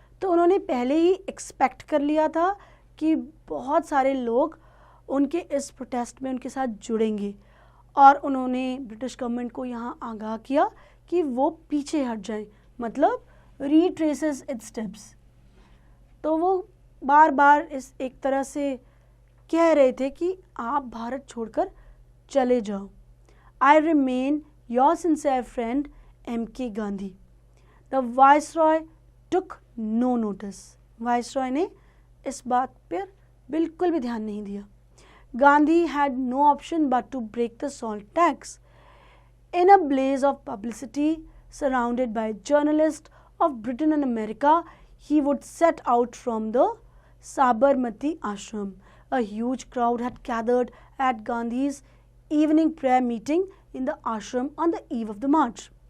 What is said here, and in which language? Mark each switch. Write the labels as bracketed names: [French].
[Hindi] तो उन्होंने पहले ही एक्सपेक्ट कर लिया था कि बहुत सारे लोग उनके इस प्रोटेस्ट में उनके साथ जुड़ेंगे, और उन्होंने ब्रिटिश गवर्नमेंट को यहाँ आगाह किया कि वो पीछे हट जाए, मतलब [English] retraces its steps. [Hindi] तो वो बार बार इस एक तरह से कह रहे थे कि आप भारत छोड़कर चले जाओ. [English] I remain your sincere friend M.K. Gandhi. The Viceroy took no notice. [Hindi] Viceroy ने इस बात पर बिल्कुल भी ध्यान नहीं दिया. [English] Gandhi had no option but to break the salt tax. In a blaze of publicity, surrounded by journalists of Britain and America, he would set out from the Sabarmati ashram. A huge crowd had gathered at Gandhi's evening prayer meeting in the ashram on the eve of the march.